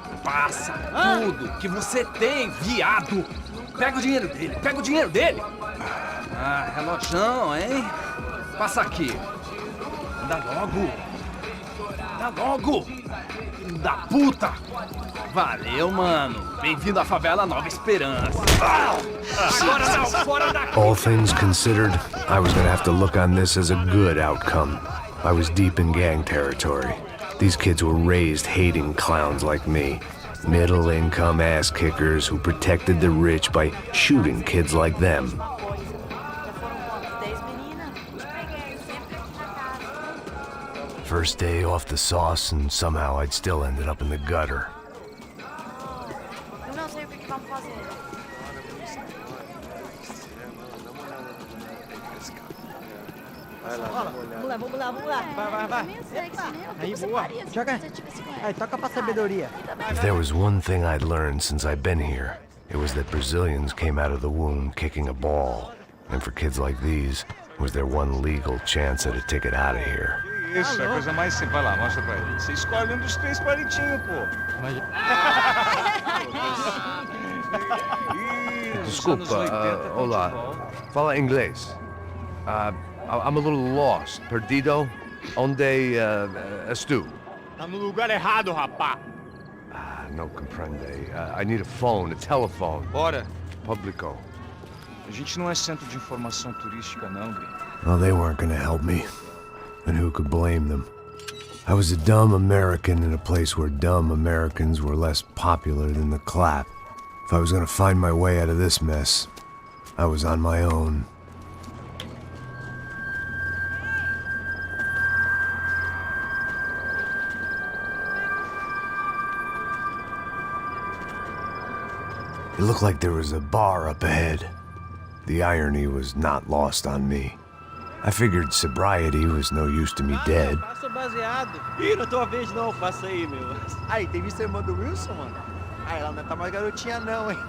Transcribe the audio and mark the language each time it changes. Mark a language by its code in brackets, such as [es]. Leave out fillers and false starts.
[pt] Passa tudo que você tem, viado. Pega o dinheiro dele, pega o dinheiro dele. Ah, relojão, hein? Passa aqui. Anda logo. Anda logo. Filho da puta. Valeu, mano. Bem-vindo à favela Nova Esperança. Agora não, fora daqui. [en] All things considered, I was gonna have to look on this as a good outcome. I was deep in gang territory. These kids were raised hating clowns like me. Middle-income ass-kickers who protected the rich by shooting kids like them. First day off the sauce, and somehow I'd still ended up in the gutter. [pt] Eu não sei o que vamos fazer. Vamos lá. Vai. Aí, boa. Joga. Aí, toca pra sabedoria. [en] If there was one thing I'd learned since I'd been here, it was that Brazilians came out of the womb kicking a ball. And for kids like these, it was their one legal chance at a ticket out of here. [pt] Isso, é a coisa mais simples. Vai lá, mostra pra ele. Você escolhe um dos 3 palitinhos, pô. Desculpa, olá. Fala inglês. [en] I'm a little lost. [pt] Perdido? Onde estou? Tá no lugar errado, rapá. Não compreende. [en] I need a phone, a telephone. [pt] Bora. Publico. A gente não é centro de informação turística, não, gringo. [en] Well, they weren't gonna help me. And who could blame them? I was a dumb American in a place where dumb Americans were less popular than the clap. If I was gonna find my way out of this mess, I was on my own. It looked like there was a bar up ahead. The irony was not lost on me. I figured sobriety was no use to me dead. [pt] Passo baseado. Ih, não tô a vez não, passa aí, meu. Aí, tem visto a irmã do Wilson, mano? Ah, ela não tá mais garotinha não, hein?